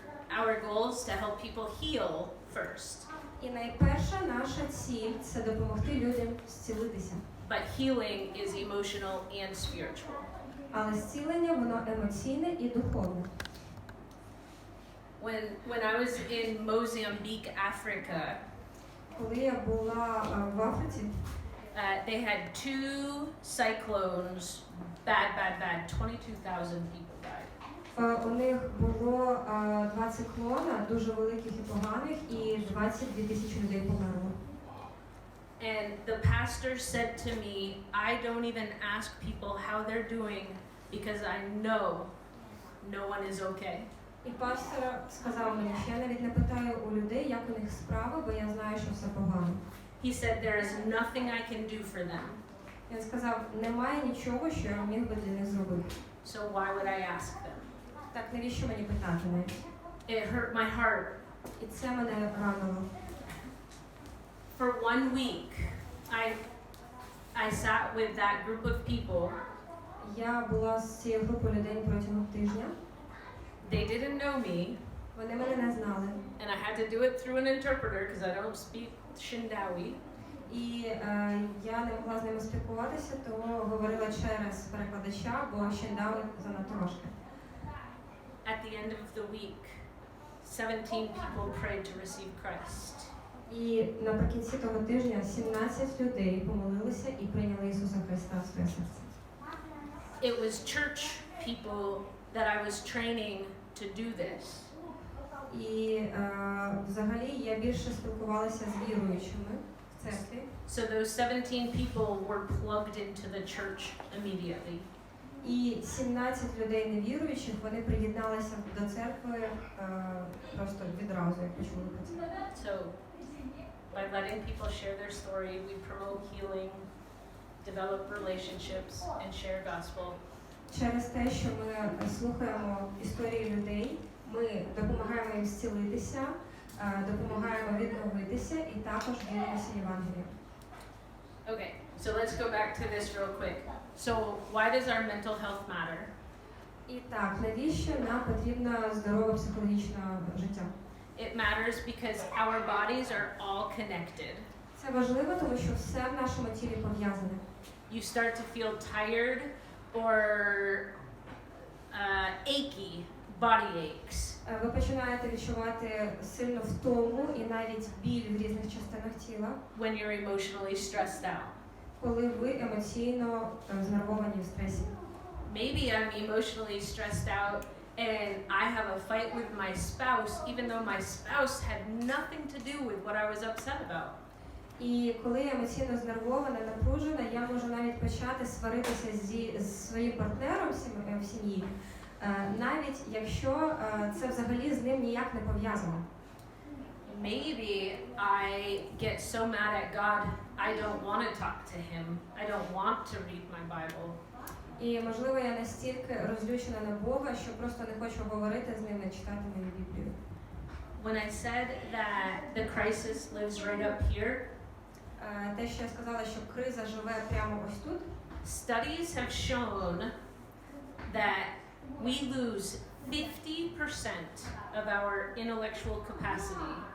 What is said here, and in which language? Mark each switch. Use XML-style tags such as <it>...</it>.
<en>our goal is to help people heal first.</en> <uk>І найперша наша ціль – це допомогти людям зцілитися.</uk> <en>But healing is emotional and spiritual.</en> <uk>Але зцілення, воно емоційне і духовне.</uk> <en>When I was in Mozambique, Africa,</en> <uk>Коли я була в Африці,</uk> <en>they had 2 cyclones, bad, 22,000 people died.</en> <uk>у них було 2 циклона, дуже великих і поганих, і 22 тисячі людей померло.</uk> <en>And the pastor said to me, I don't even ask people how they're doing because I know no one is okay.</en> <uk>І пастор сказав мені, що я навіть не питаю у людей, як у них справи, бо я знаю, що все погано.</uk> <en>He said there is nothing I can do for them.</en> <uk>Він сказав, немає нічого, що я міг би для них зробити.</uk> <en>So why would I ask them?</en> <uk>Так, навіщо мені питати навіть?</uk> <en>It hurt my heart.</en> <uk>І це мене ранило.</uk> <en>For 1 week, I sat with that group of people.</en> <uk>Я була з цією групою людей протягом тижня.</uk> <en>They didn't know me,</en> <uk>Вони мене не знали.</uk> <en>and I had to do it through an interpreter because I don't speak Shindawi.</en> <uk>І я не могла з ними спілкуватися, тому говорила через перекладача, бо Шендау занадто важке.</uk> <en>At the end of the week, 17 people prayed to receive Christ.</en> <uk>І наприкінці того тижня 17 людей помолилися і прийняли Ісуса Христа в своє серце.</uk> <en>It was church people that I was training to do this.</en> <uk>І взагалі я більше спілкувалася з віруючими в церкві.</uk> <en>So those 17 people were plugged into the church immediately.</en> <uk>І 17 людей невіруючих, вони приєдналися до церкви просто відразу, як почули про це.</uk> <en>So by letting people share their story, we promote healing, develop relationships, and share gospel.</en> <uk>Через те, що ми слухаємо історії людей, ми допомагаємо їм зцілитися, допомагаємо відновитися і також ділимося Євангелієм.</uk> <en>Okay, so let's go back to this real quick. So why does our mental health matter?</en> <uk>І так, навіщо нам потрібно здорове психологічне життя?</uk> <en>It matters because our bodies are all connected.</en> <uk>Це важливо, тому що все в нашому тілі пов'язане.</uk> <en>You start to feel tired or achy, body aches.</en> <uk>Ви починаєте відчувати сильну втому і навіть біль в різних частинах тіла,</uk> <en>When you're emotionally stressed out.</en> <uk>коли ви емоційно знервовані в стресі.</uk> <en>Maybe I'm emotionally stressed out and I have a fight with my spouse even though my spouse had nothing to do with what I was upset about.</en> <uk>І коли я емоційно знервована, напружена, я можу навіть почати сваритися зі своїм партнером в сім'ї, навіть якщо це взагалі з ним ніяк не пов'язано.</uk> <en>Maybe I get so mad at God, I don't want to talk to him. I don't want to read my Bible.</en> <uk>І, можливо, я настільки розлючена на Бога, що просто не хочу говорити з ним і читати мою Біблію.</uk> <en>When I said that the crisis lives right up here,</en> <uk>Те, що я сказала, що криза живе прямо ось тут,</uk> <en>studies have shown that we lose 50% of our intellectual capacity.</en>